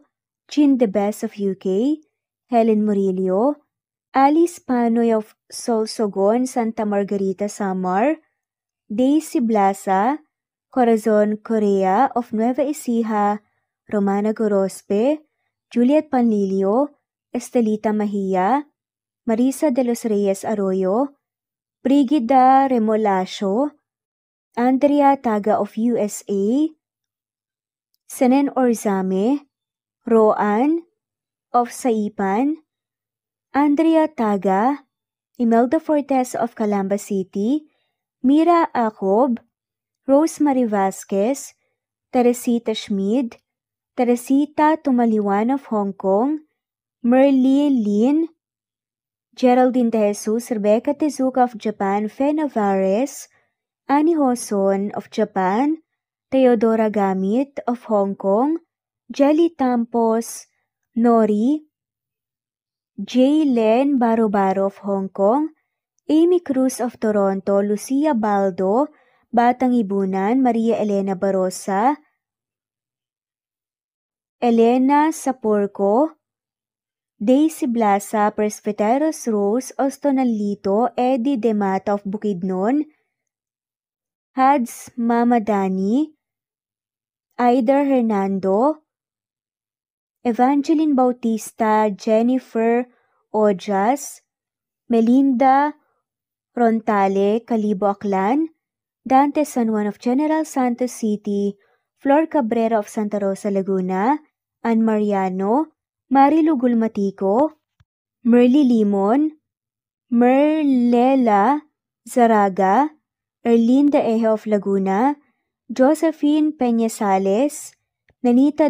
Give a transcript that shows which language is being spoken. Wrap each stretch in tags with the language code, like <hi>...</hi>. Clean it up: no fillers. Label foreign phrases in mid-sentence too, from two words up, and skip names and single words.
<en>Jean De Best of UK, Helen Murillo, Alice Panoy of Solsogon, Santa Margarita, Samar, Daisy Blasa, Corazon Correa of Nueva Ecija, Romana Gorospe, Juliet Panlilio, Estelita Mahia, Marisa de los Reyes Arroyo, Brigida Remolacio, Andrea Taga of USA, Senen Orzame, Roan of Saipan, Andrea Taga, Imelda Fortes of Calamba City, Mira Acob, Rosemary Vasquez, Teresita Schmid, Teresita Tumaliwan of Hong Kong, Merly Lin, Geraldine De Jesus, Rebecca Tezuka of Japan, Fe Navares, Annie Hoson of Japan, Theodora Gamit of Hong Kong, Jelly Tampos, Nori, J. Len Baro-Baro of Hong Kong, Amy Cruz of Toronto, Lucia Baldo, Batang Ibunan, Maria Elena Barosa, Elena Sapurco, Daisy Blasa, Presbyteros Rose, Ostonalito, Eddie Demata of Bukidnon, Hads Mama Dani, Aider Hernando, Evangeline Bautista, Jennifer Ojas, Melinda Rontale, Calibo Aklan, Dante San Juan of General Santos City, Flor Cabrera of Santa Rosa, Laguna, Ann Mariano, Marilu Gulmatico, Merly Limon, Merlela Zaraga, Erlinda Eje of Laguna, Josephine Peñasales, Nanita</en>